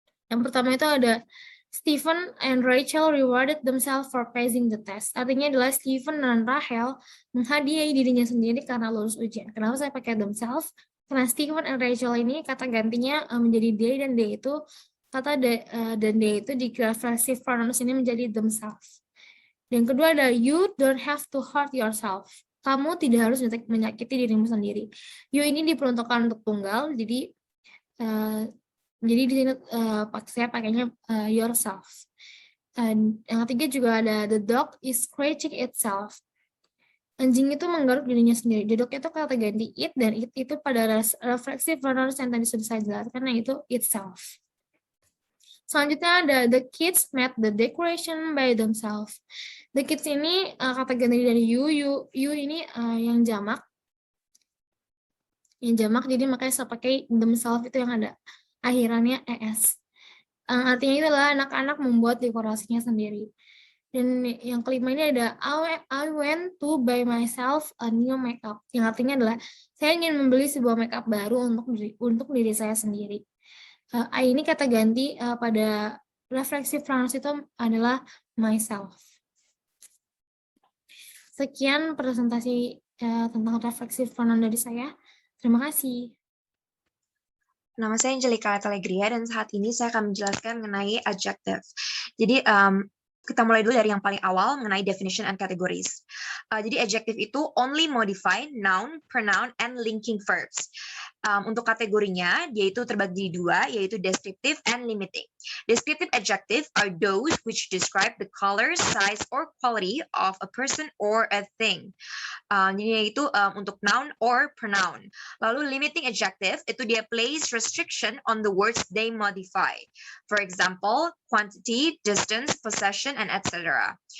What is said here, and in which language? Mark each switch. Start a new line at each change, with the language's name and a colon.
English: Yang pertama itu ada Stephen and Rachel rewarded themselves for passing the test.
Indonesian: Artinya adalah Stephen dan Rachel menghadiahi dirinya sendiri karena lulus ujian. Kenapa saya pakai themselves? Karena Stephen and Rachel ini kata gantinya menjadi they, dan they itu kata dan they itu di reflexive pronouns ini menjadi themselves.
English: Yang kedua ada you don't have to hurt yourself.
Indonesian: Kamu tidak harus menyakiti dirimu sendiri. You ini diperuntukkan untuk tunggal, jadi di sini saya pakainya yourself. Dan yang ketiga juga ada the dog is scratching itself. Anjing itu menggaruk dirinya sendiri. The dog itu kata ganti it, dan it itu pada reflexive pronouns yang tadi sudah saya jelaskan, yaitu itself.
English: Selanjutnya ada the kids made the decoration by themselves.
Indonesian: The kids ini kata ganti dari you ini yang jamak. Jadi makanya saya pakai themselves itu yang ada akhirannya es. Artinya itu adalah anak-anak membuat dekorasinya sendiri. Dan yang kelima ini ada I went to buy myself a new makeup. Yang artinya adalah saya ingin membeli sebuah makeup baru untuk diri saya sendiri. I ini kata ganti pada reflexive pronouns itu adalah myself. Sekian presentasi tentang reflexive pronoun dari saya. Terima kasih. Nama saya Angelica Telegria, dan saat ini saya akan menjelaskan mengenai adjective. Jadi kita mulai dulu dari yang paling awal mengenai definition and categories.
English: Jadi adjective itu only modify noun, pronoun, and linking verbs.
Indonesian: Untuk kategorinya, dia itu terbagi dua, yaitu descriptive and limiting.
English: Descriptive adjective are those which describe the color, size, or quality of a person or a thing.
Indonesian: Jadi yaitu untuk noun or pronoun.
English: Lalu limiting adjective itu dia place restriction on the words they modify. For example, quantity, distance, possession, and etc.